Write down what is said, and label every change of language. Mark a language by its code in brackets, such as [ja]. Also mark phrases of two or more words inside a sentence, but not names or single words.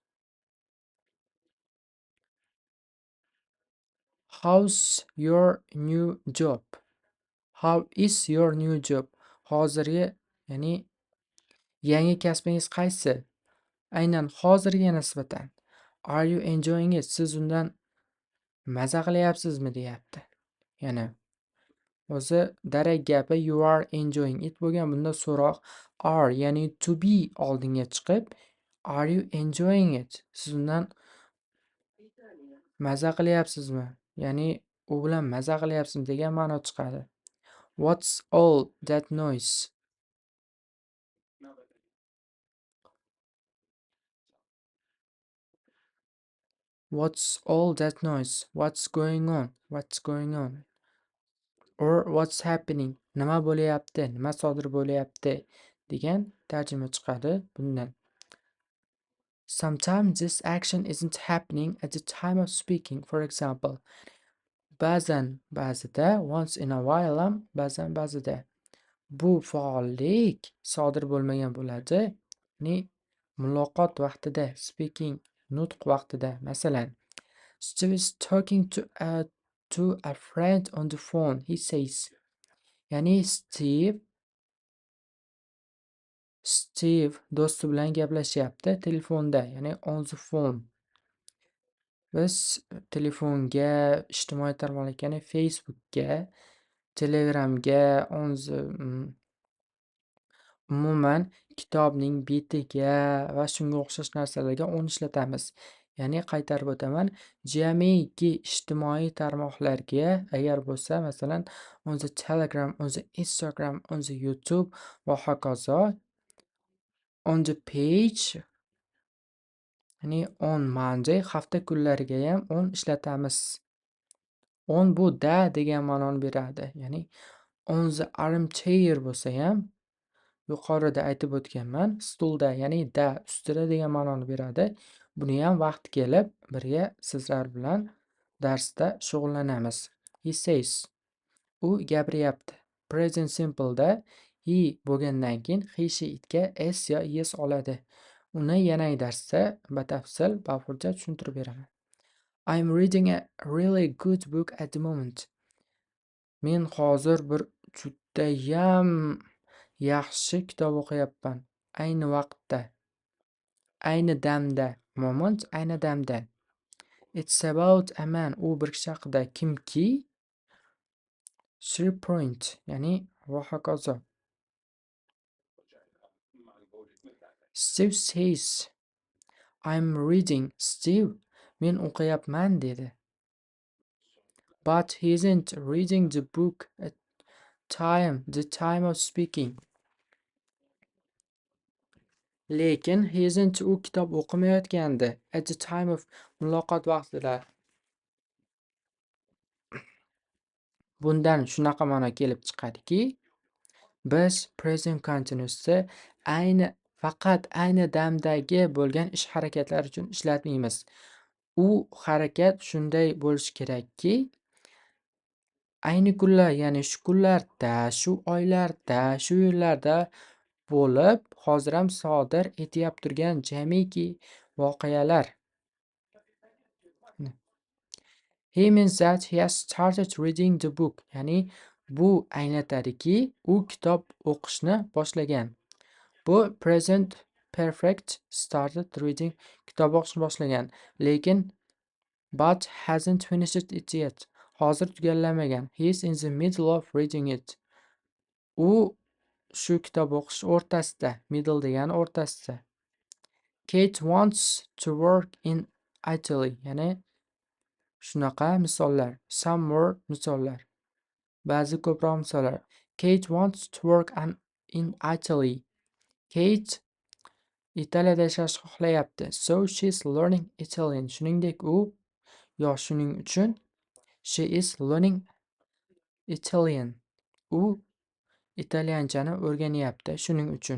[en] How's your new job? How is your new job? [uz] Hozirgi, ya'ni yangi kasbingiz qaysi? Aynan hozirga nisbatan. [en] Are you enjoying it? [uz] Siz undan maza qilyapsizmi deyapti. Yana o'zi darak gapi [en] you are enjoying it [uz] bo'lgan. Bunda so'roq are, ya'ni [en] to be [uz] oldinga chiqib, [en] are you enjoying it? [uz] Siz undan maza qilyapsizmi? Ya'ni u bilan maza qilyapsizmi degan ma'no chiqadi. [en] What's all that noise? What's all that noise? What's going on? What's going on? Or what's happening? [uz] Nima bo'layapti? Nima sodir bo'layapti? Degan tarjima chiqadi bundan. [en] Sometimes this action isn't happening at the time of speaking. For example, [uz] ba'zan ba'zida, [en] once in a while [uz] ham ba'zan ba'zida. Bu faollik sodir bo'lmagan bo'ladi. Ya'ni muloqot vaqtida, speaking, nutq vaqtida. Masalan, [en] Steve is talking to a friend on the phone. He says. [uz] Ya'ni Steve do'sti bilan gaplashyapti telefonda, ya'ni [en] on the phone. [uz] Biz telefonga, ijtimoiy tarmoqlarga, ya'ni Facebookga, Telegramga, umuman kitobning betiga va shunga o'xshash narsalarga on ishlatamiz. Ya'ni qaytarib o'taman, jamiki ijtimoiy tarmoqlarga agar bo'lsa, masalan, [en] on the Telegram, on the Instagram, on the YouTube [uz] va hokazo, [en] on the page, [uz] ya'ni [en] on Monday [uz] hafta kunlariga ham on ishlatamiz. On bu da degan ma'noni beradi. Ya'ni [en] on the armchair [uz] bo'lsa ham yuqorida aytib o'tganman, stulda, ya'ni da ustida degan ma'noni beradi. Buni ham vaqt kelib birga sizlar bilan darsda shug'ullanamiz. [en] He says. [uz] u gapiryapti. [en] Present simple'da [uz] he bo'lgandan keyin [en] he she itga [uz] s yo yes oladi. Uni yanagi darsda batafsil bafurja tushuntirib beraman. [en] I'm reading a really good book at the moment. [uz] Men hozir bir judayam yaxshi kitob o'qiyapman. Ayni vaqtda. Ayni damda. Moment ayni damda. [en] It's about a man. [uz] U bir kishi haqida. Kimki? 3 point. Ya'ni va hokazo. [en] Steve says, I'm reading. [uz] Steve, men o'qiyapman dedi. [en] But he isn't reading the book at the time of speaking. [uz] Lekin [en] he isn't [uz] u kitob o'qimayotgandi. [en] At the time of [uz] muloqot vaqtida. Bundan shunaqa ma'no kelib chiqadiki, biz [en] present continuous'ni [uz] faqat ayni damdagi bo'lgan ish harakatlar uchun ishlatmaymiz. U harakat shunday bo'lishi kerakki, ayni kunlar, ya'ni shu kunlarda, shu oylarda, shu yillarda bo'lib, hozir ham sodir etyap turgan jamiki voqealar. [en] He means that he has started reading the book. [uz] Ya'ni bu anglatadiki, u kitob o'qishni boshlagan. [en] Bu present perfect started reading, [uz] kitob o'qishni boshlagan. [en] Lekin but hasn't finished it yet. [uz] Hozir tugallamagan. [en] He is in the middle of reading it. [uz] U shu kitob o'qish o'rtasida. Middle degani o'rtasida. [en] Kate wants to work in Italy. [uz] Ya'ni shunaqa misollar. [en] Some more misollar. [uz] Ba'zi ko'proq misollar. [en] Kate wants to work in Italy. [uz] Kate Italiyada yashashni xohlayapti. [en] So she's learning Italian. [uz] Shuningdek shuning uchun [en] she is learning Italian. [uz] U italyanchani o'rganyapti shuning uchun.